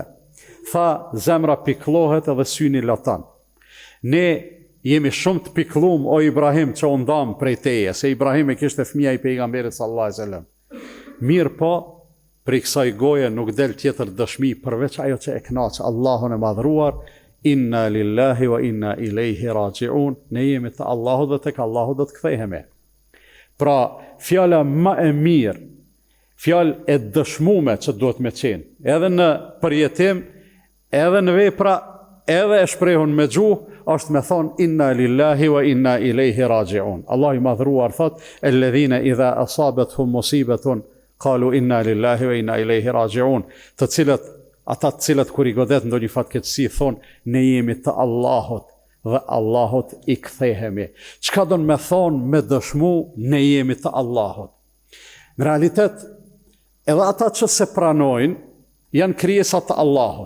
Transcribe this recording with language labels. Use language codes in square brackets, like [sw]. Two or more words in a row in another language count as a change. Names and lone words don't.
[sq] Tha, zemra pikëllohet edhe syni lëton. Ne jemi shumë të pikëllum o Ibrahim që u ndam prej teje, se Ibrahim e kishte fëmija i pejgamberit [ar] صلى الله عليه وسلم. [sq] Mirë po, prej kësaj goje nuk del tjetër dëshmi përveç ajo që e kënaq Allahun e madhruar, [ar] إنا لله وإنا إليه راجعون, [sq] ne jemi të Allahut dhe tek Allahu do të kthehemi. Pra, fjala më e mirë, fjalë e dëshmume që duhet me qenë, edhe në përjetim, edhe në vepra, edhe e shprehun me gjuhë, është me thonë [ar] إنا لله وإنا إليه راجعون. [sq] Allah i madhruar thot, [ar] الذين إذا أصابتهم مصيبة قالوا إنا لله وإنا إليه راجعون. [sq] Ata të cilët kur i godet ndonjë fatkeqësi thonë, ne jemi të Allahut dhe Allahut i kthehemi. Çka do me thonë me dëshmu, ne jemi të Allahut. Në realitet, edhe ata që se pranojnë, janë krijesa të Allahut.